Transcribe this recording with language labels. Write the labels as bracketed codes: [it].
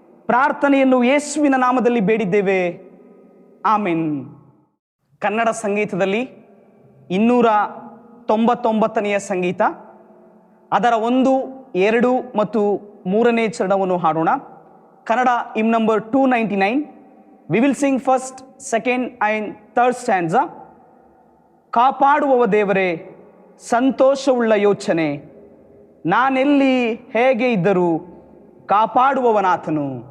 [kn] ಪ್ರಾರ್ಥನೆಯನ್ನು ಯೇಸುವಿನ ನಾಮದಲ್ಲಿ ಬೇಡಿದ್ದೇವೆ, ಆಮೆನ್. ಕನ್ನಡ ಸಂಗೀತದಲ್ಲಿ 299ನೆಯ ಸಂಗೀತ, ಅದರ 1, 2 ಮತ್ತು 3ನೇ ಚರಣವನ್ನು ಹಾಡೋಣ. [en] Kannada hymn number 299. We will sing first, second and third stanza. [kn] ಕಾಪಾಡುವವ ದೇವರೇ, ಸಂತೋಷವುಳ್ಳ ಯೋಚನೆ, ನಾನೆಲ್ಲಿ ಹೇಗೆ ಇದ್ದರೂ ಕಾಪಾಡುವವನಾತನು.